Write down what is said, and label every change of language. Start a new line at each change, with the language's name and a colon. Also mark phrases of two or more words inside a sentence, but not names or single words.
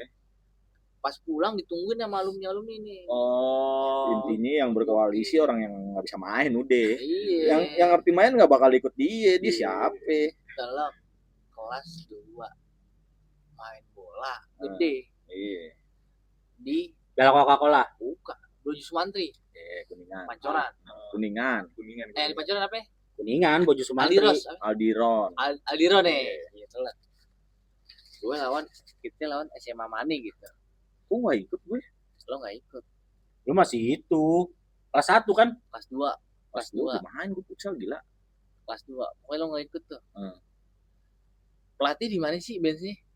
Indonesian: pas pulang ditungguin sama alumni ini. Oh. Intinya yang berkoalisi orang yang nggak bisa main udah. Iya. Yang ngerti main nggak bakal ikut dia siapa? Dalam kelas 2 main bola gede Iya. di Bela Coca-Cola. buka Boju Sumantri, Kuningan. Pancoran. Kuningan. Kuningan. Di Pancoran apa ya? Kuningan, Boju Sumantri. Aldiros. Aldiron. Aldiro nih. Iya, telat. Gue kita lawan SMA Mani gitu. Oh nggak ikut gue. Lo nggak ikut. Lu masih itu. Kelas 1 kan? Kelas 2. Kelas 2. Main gue futsal gila. Kelas 2. Pokoknya lo nggak ikut tuh. Hmm. Pelatih di mana sih benchnya?